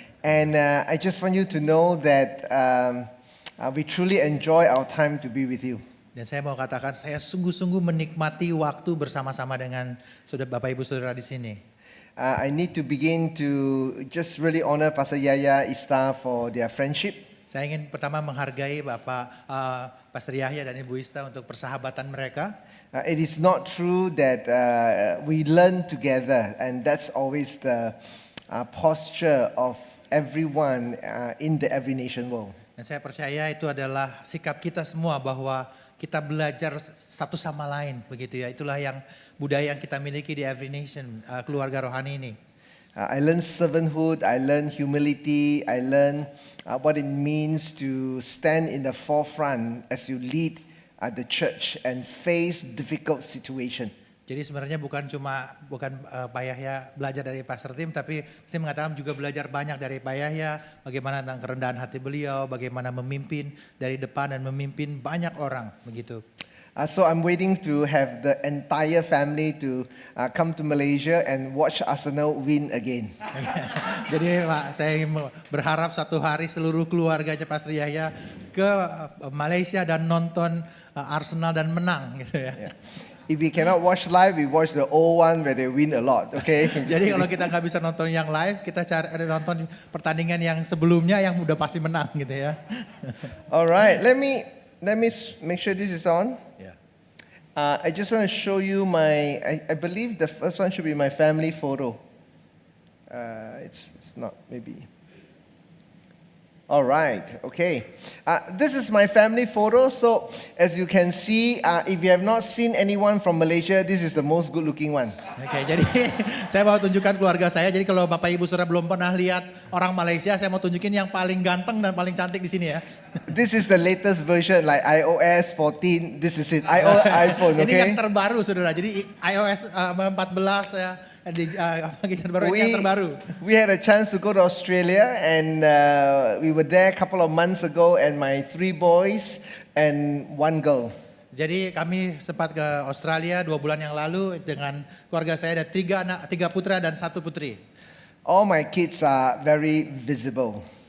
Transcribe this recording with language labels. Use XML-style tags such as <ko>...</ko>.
<en>And I just want you to know that we truly enjoy our time to be with you.</en> <id>Dan saya mau katakan saya sungguh-sungguh menikmati waktu bersama-sama dengan saudara Bapak Ibu Saudara di sini.</id> <en>I need to begin to just really honor Pastor Yaya Ista for their friendship.</en> <id>Saya ingin pertama menghargai Bapak Pastor Yahya dan Ibu Ista untuk persahabatan mereka.</id> <en>It is not true that we learn together, and that's always the posture of everyone in the Every Nation world.</en> <id>Dan saya percaya itu adalah sikap kita semua bahwa kita belajar satu sama lain begitu ya. Itulah yang budaya yang kita miliki di Every Nation, keluarga rohani ini.</id> <en>I learned servanthood, I learned humility, I learned what it means to stand in the forefront as you lead the church and face difficult situation.</en> <id>Jadi sebenarnya bukan Pak Yahya belajar dari Pastor Tim, tapi saya mengatakan juga belajar banyak dari Pak Yahya, bagaimana tentang kerendahan hati beliau, bagaimana memimpin dari depan dan memimpin banyak orang begitu.</id> <en>So I'm waiting to have the entire family to come to Malaysia and watch Arsenal win again.</en> <id>Jadi Pak, saya berharap satu hari seluruh keluarganya Pastor Yahya ke Malaysia dan nonton Arsenal dan menang gitu ya.</id> <en>Yeah. If we cannot watch live, we watch the old one where they win a lot. Okay.</en> <id>Jadi kalau kita nggak bisa nonton yang live, kita cari nonton pertandingan yang sebelumnya yang udah pasti menang gitu ya.</id> <en>All right. Let me make sure this is on. Yeah. I just want to show you I believe the first one should be my family photo. It's not, maybe. All right, okay. This is my family photo. So as you can see, if you have not seen anyone from Malaysia, this is the most good looking one.</en> <id>Oke, jadi saya mau tunjukkan keluarga saya. Jadi kalau Bapak Ibu Saudara belum pernah lihat orang Malaysia, saya mau tunjukin yang paling ganteng dan paling cantik di sini ya.</id> <en>This is the latest version, like iOS 14. This is it, iPhone,</en> <id>Ini yang</id> <en>okay?</en> <id>terbaru Saudara. Jadi iOS 14 ya. Yang terbaru.</id> <en>We had a chance to go to Australia, and we were there a couple of months ago, and my 3 boys and 1 girl.</en> <id>Jadi kami sempat ke Australia 2 bulan yang lalu dengan keluarga saya, ada 3 putra dan 1 putri.</id> <en>All my kids are very visible.</en>